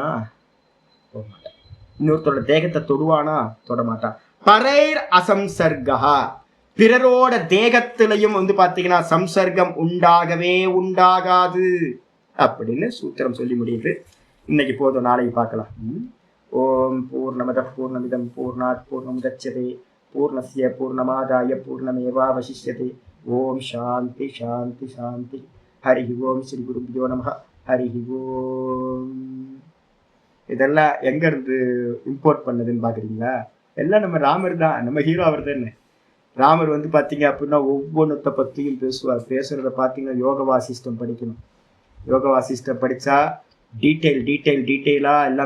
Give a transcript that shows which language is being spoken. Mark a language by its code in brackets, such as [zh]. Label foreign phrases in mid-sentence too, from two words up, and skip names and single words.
[ta] போக மாட்டான். இன்னொருத்தரோட தேகத்தை தொடுவானா? தொட மாட்டான். [sa] परैर् असंसर्गः, [ta] பிறரோட தேகத்திலையும் வந்து பார்த்தீங்கன்னா சம்சர்க்கம் உண்டாகவே உண்டாகாது அப்படின்னு சூத்திரம் சொல்லி முடியுது. இன்னைக்கு போதும், நாளைக்கு பார்க்கலாம். [sa] ॐ पूर्णमदः पूर्णमिदं पूर्णात् पूर्णमुदच्यते पूर्णस्य पूर्णमादाय पूर्णमेवावशिष्यते. ॐ शान्ति शान्ति शान्ति हरि ॐ श्री गुरुभ्यो नमः. हरि ॐ. [ta] இதெல்லாம் எங்க இருந்து இம்போர்ட் பண்ணதுன்னு பாக்குறீங்களா? எல்லாம் நம்ம ராமர் தான், நம்ம ஹீரோ அவர் தானே. ராமர் வந்து பார்த்தீங்க அப்படின்னா ஒவ்வொன்றத்தை பற்றியும் பேசுவார். பேசுகிறத பார்த்தீங்கன்னா யோக வாசிஷ்டம் படிக்கணும். யோக வாசிஷ்டம் படித்தா டீட்டெயிலாக எல்லாம் பேசுவாங்க.